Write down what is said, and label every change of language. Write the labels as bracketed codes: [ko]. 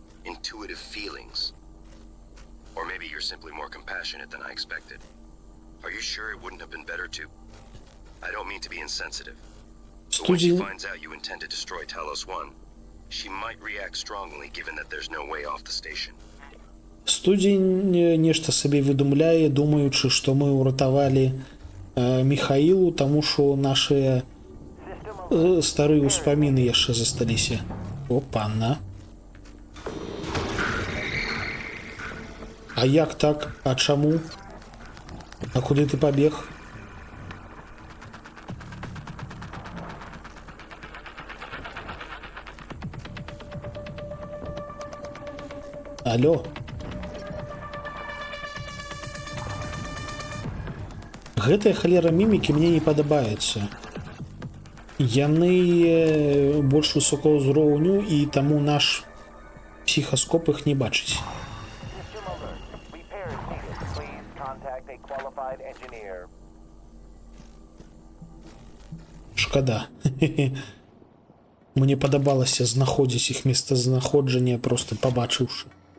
[en] Intuitive feelings. Or maybe you're simply more compassionate than I expected. Are you sure it wouldn't have been better to... I don't mean to be insensitive. But when she [be] Студія [en] finds out you intend to destroy Talos 1, she might react strongly given that there's no way off the station. [be] Студзень нешта сабе выдумляе, думаючы, што мы ўратавалі Міхаілу, таму што нашыя старыя ўспаміны яшчэ засталіся. Опа-на. А як так? А чаму? А куды ты пабег? Алло. Гэтыя халера мімікі мне не падабаюцца. Яны больш высокого ўзроўню, і таму наш псіхаскоп іх не бачыць. [en] System alert. Repairs needed. Please contact a qualified engineer. [be] Шкада. Мне падабалася знаходзіць іх месцазнаходжанне, проста пабачыўшы.